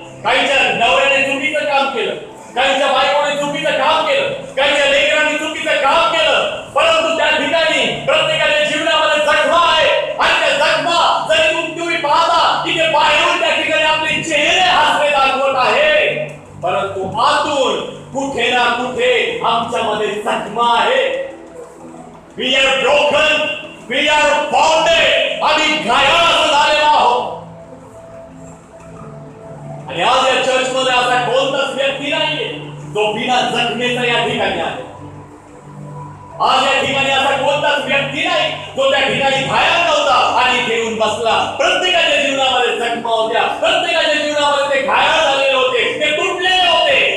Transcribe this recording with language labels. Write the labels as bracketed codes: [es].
[mr] काहीच्या नवऱ्याने चुकीचं काम केलं, काहीच्या बायकोने चुकीचं काम केलं, काहीच्या लेकरांनी चुकीचं काम केलं, परंतु त्या ठिकाणी प्रत्येकाच्या जीवनामध्ये जखमा आहे. आणि त्या जखमा जरी तुम्ही पाहता की ते बाहेरून त्या ठिकाणी आपले चेहरे हसरे दाखवत आहे, परंतु आतून कुठे ना कुठे आमच्यामध्ये जखमा आहे. [en] We are broken, we are wounded, [mr] आम्ही घायाळ असं झालेलो आहोत. आणि आज या चर्च मध्ये असा कोणताच व्यक्ती नाहीये जो बिना जखमेचा या ठिकाणी आहे. आज या ठिकाणी असा कोणताच व्यक्ती नाही जो त्या ठिकाणी घायल नव्हता आणि घेऊन बसला. प्रत्येकाच्या जीवनामध्ये जखमा होत्या, प्रत्येकाच्या जीवनामध्ये ते घायल झालेले होते, ते तुटलेले होते.